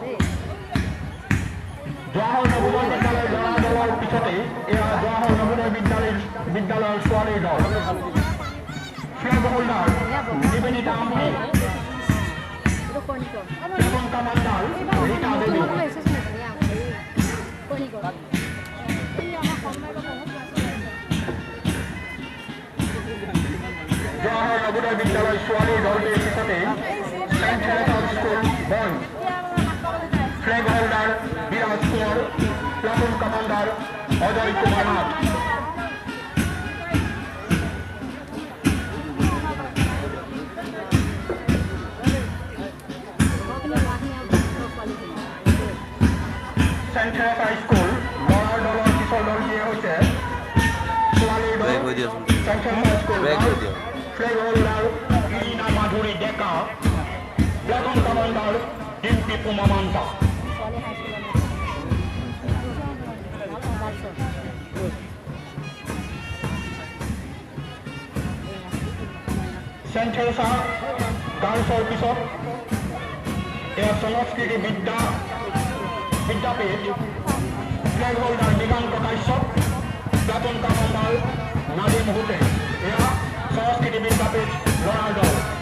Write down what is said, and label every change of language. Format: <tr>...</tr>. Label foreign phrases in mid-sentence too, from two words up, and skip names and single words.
<as>জওহর নবোদয় বিদ্যালয় লড়ার দলের পিছতে এরা জওহর নবোদয় বিদ্যালয়ের ছোৱালীৰ দল</as> <en>flag holder</en> <as>নিবেদিতা আমনি</as> <en>platoon commander</en> <as>রীতা দেবী জওহর নবোদয় বিদ্যালয় ছোৱালীৰ দলটিৰ পিছতে সেন্ট থেৰেছাছ স্কুল বন</as> <en>flag holder</en> <as>বিরাজ কুমার</as> <en>platoon commander</en> <as>অজয় কুমার নাথ সেন্ট থেরেছাছ স্কুল লড়ার দলৰ পিছৰ দলটিয়ে হৈছে ছোৱালীৰ দল সেন্ট থেৰেছাছ স্কুল</as> <en>flag holder</en> <as>ইরিনা মাধুরী ডেকা</as> <en>platoon commander</en> <as>ডিম্পি পুমা মান্তা সেন্ট থেৰেছা গাৰ্লছৰ পিছত এয়া সংস্কৃতি বিদ্যাপীঠ</as> <en>flag holder</en> <as>দিগান্ত কাশ্যপ</as> <en>platoon commander</en> <as>নাদিম হুসেন এয়া সংস্কৃতি বিদ্যাপীঠ লড়ার দল</as>